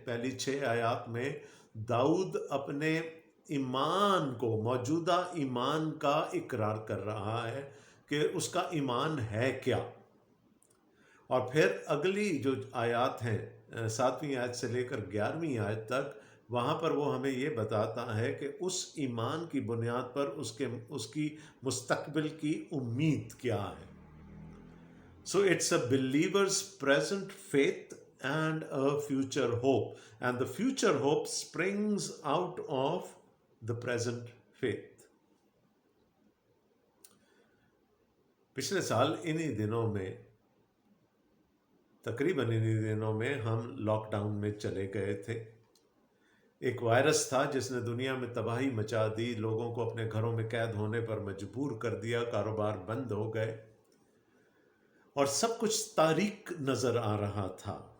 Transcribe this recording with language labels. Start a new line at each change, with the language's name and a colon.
Urdu: پہلی 6 آیات میں داؤد اپنے ایمان کو، موجودہ ایمان کا اقرار کر رہا ہے کہ اس کا ایمان ہے کیا. اور پھر اگلی جو آیات ہیں 7ویں آیت سے لے کر 11ویں آیت تک، وہاں پر وہ ہمیں یہ بتاتا ہے کہ اس ایمان کی بنیاد پر اس کی مستقبل کی امید کیا ہے.
English: So it's a believer's present faith and a future hope. And the future hope springs out of the present faith.
Urdu: پچھلے سال انہی دنوں میں، تقریباً انہی دنوں میں ہم لاک ڈاؤن میں چلے گئے تھے. ایک وائرس تھا جس نے دنیا میں تباہی مچا دی، لوگوں کو اپنے گھروں میں قید ہونے پر مجبور کر دیا، کاروبار بند ہو گئے اور سب کچھ تاریک نظر آ رہا تھا.